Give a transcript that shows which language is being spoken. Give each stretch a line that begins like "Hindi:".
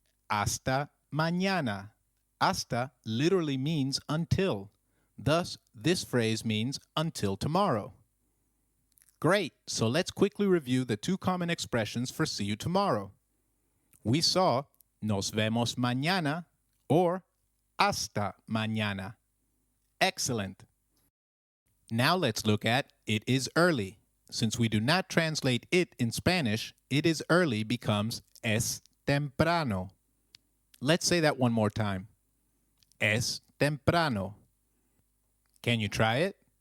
Spanish: Hasta mañana.
English: Hasta literally means until. Thus, this phrase means until tomorrow. Great, so let's quickly review the two common expressions for see you tomorrow. We saw
Spanish: nos vemos mañana
English: or
Spanish: hasta mañana.
English: Excellent. Now let's look at it is early. Since we do not translate it in Spanish, it is early becomes
Spanish: es temprano.
English: Let's say that one more time.
Spanish: Es temprano.
English: Can you try it?